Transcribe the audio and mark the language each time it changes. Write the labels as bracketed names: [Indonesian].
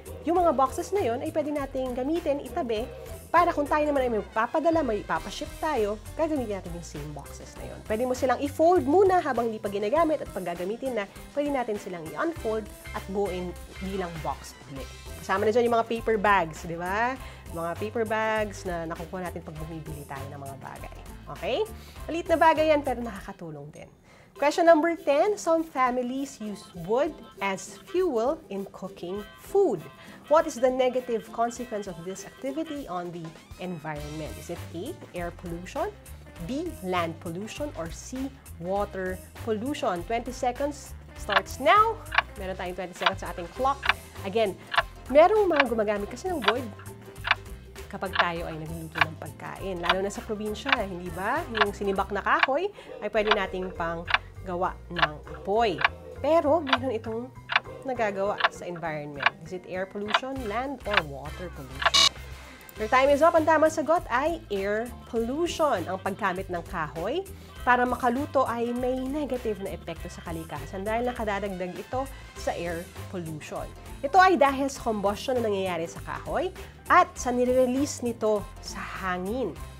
[Filipino] Yung mga boxes na yun ay pwede nating gamitin, itabi, para kung tayo naman ay may papadala, may ipapaship tayo, gagamitin natin yung same boxes na yun. Pwede mo silang i-fold muna habang hindi pa ginagamit at pag gagamitin na, pwede natin silang i-unfold at buuin bilang box ulit. Kasama na dyan yung mga paper bags, di ba? Mga paper bags na nakukuha natin pag bumibili tayo ng mga bagay. Okay? Maliit na bagay yan, pero nakakatulong din. [English] Question number 10, some families use wood as fuel in cooking food. What is the negative consequence of this activity on the environment? Is it A, air pollution, B, land pollution, or C, water pollution? 20 seconds starts now. [Filipino] Meron tayong 20 seconds sa ating clock. Again, merong mga gumagamit kasi ng wood kapag tayo ay nagluluto ng pagkain. Lalo na sa probinsya, hindi ba? Yung sinibak na kahoy ay pwede nating pang gawa ng apoy. Pero meron itong nagagawa sa environment. [English] Is it air pollution, land, or water pollution? Your time is up. [Filipino] Ang tamang sagot ay air pollution. Ang paggamit ng kahoy para makaluto ay may negative na epekto sa kalikasan dahil nakadadagdag ito sa air pollution. Ito ay dahil sa combustion na nangyayari sa kahoy at sa nire-release nito sa hangin.